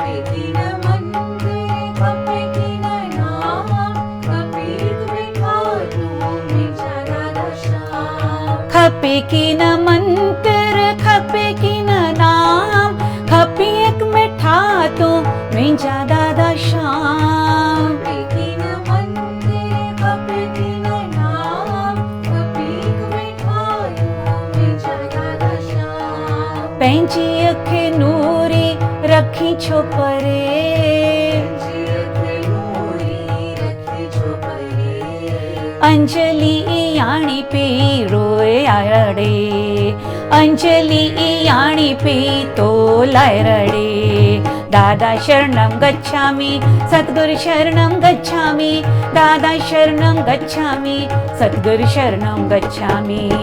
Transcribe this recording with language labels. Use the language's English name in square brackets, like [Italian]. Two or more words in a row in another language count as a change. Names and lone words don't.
[Sindhi] खपे की न मंत्र, खपे की न नाम, खपे एक मिठा तू मुंहिंजा दादा श्याम। पंहिंजी अखि नूरी रखी छो परे, अंजलि याणी पी रोए आड़े, अंजलि याणी पी तो लाए रड़े। [Sanskrit] दादा शरणं गच्छामि, सद्गुरु शरणं गच्छामि, दादा शरणं गच्छामि, सद्गुरु शरणं गच्छामि।